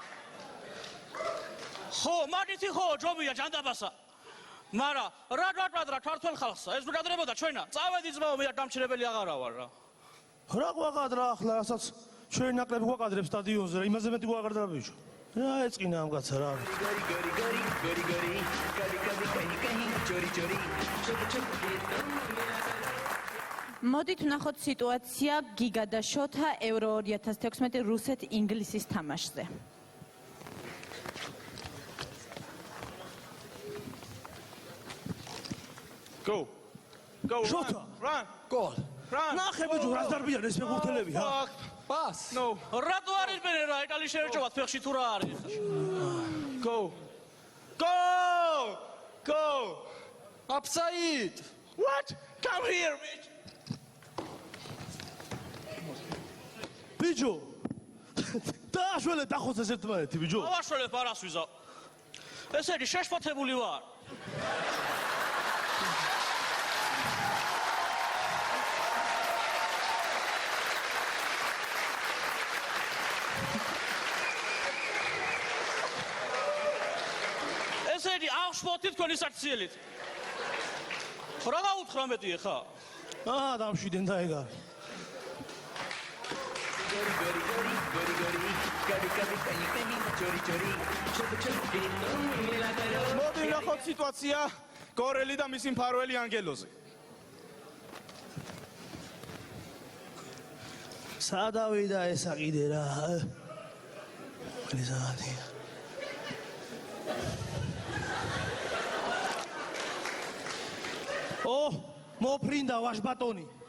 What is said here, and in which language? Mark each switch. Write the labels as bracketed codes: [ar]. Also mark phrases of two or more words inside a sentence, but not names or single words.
[ka] ხო, მაგითი ხო, ჯობია ჯანდაბასა. მარა რა გაკვადრა ქართულ ხალხსა? ეს ბრადრებოდა ჩვენა. წავედი ძმაო, მე დამჩნეველი აღარა ვარ რა. რა გვაყადრა ახლა, რასაც ჩვენი ნაკლები გვაყადრებს სტადიონზე, იმაზე მეტი გვაყადრა ბიჭო. რა ეწყინა ამ კაცს რა. [hi] गोरी गोरी गोरी गोरी गोरी कभी कभी कहीं कहीं चोरी चोरी छुप छुप के तो [ka] მოდით ვნახოთ სიტუაცია გიგა და შოთა ევრო 2016 რუსეთ-ინგლისის თამაშზე. [en] Go. Go. Shota. Run. [ka] გოლ. [en] Run. [ka] ნახე ბიჭო, რას დარბიან ეს ფეხბურთელები, ჰა. [en] Fuck. [ka] პას. [en] No. [ka] რატო არის ბენე რა იტალი შეერჩევათ ფეხში თუ რა არის? [en] Go. Go. Go. [ka] აფსაიდ. [en] What? Come here, bitch. [ka] ბიჭო. დააშველე დახოცეს ერთმანეთი ბიჭო. ავაშველებ არას ვიზავ. ესე იგი შეშფოთებული ვარ. ესე იგი აღშფოთი თქვენი საქციელით. რა გაუთხრა მეტი ხა? აა დამშვიდენ და ეგ არის. [hi] गोरी गोरी गोरी गोरी गोरी कभी कभी कहीं कहीं चोरी चोरी छुप छुप के तो मिला करो [ka] მოდი ნახოთ სიტუაცია გორელი და მისი მფარველი ანგელოზე. სადავიდა ესა კიდე რა. მიზანი. მოფრინდა ვაშბატონი.